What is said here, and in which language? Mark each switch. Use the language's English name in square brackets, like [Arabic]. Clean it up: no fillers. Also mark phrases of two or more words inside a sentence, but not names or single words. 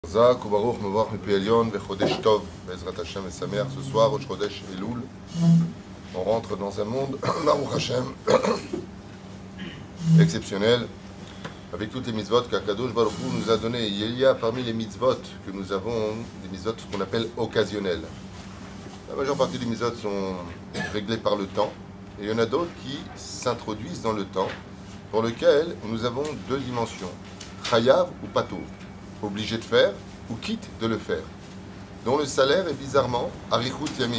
[Hebrew] חזק וברוך מבורך מפי עליון וחודש טוב בעזרת השם ושמח. [French] Ce soir, Rosh Chodesh Elul, on rentre dans un monde [Hebrew] ברוך השם [French] exceptionnel avec toutes les mitzvot qu' [Hebrew] הקדוש ברוך הוא [French] nous a données. Il y a parmi les mitzvot que nous avons des mitzvot qu'on appelle occasionnelles. La majeure partie des mitzvot sont réglées par le temps et il y en a d'autres qui s'introduisent dans le temps pour lesquels nous avons deux dimensions, chayav ou pato, obligé de faire ou quitte de le faire, dont le salaire est bizarrement [Hebrew] אריכות ימים.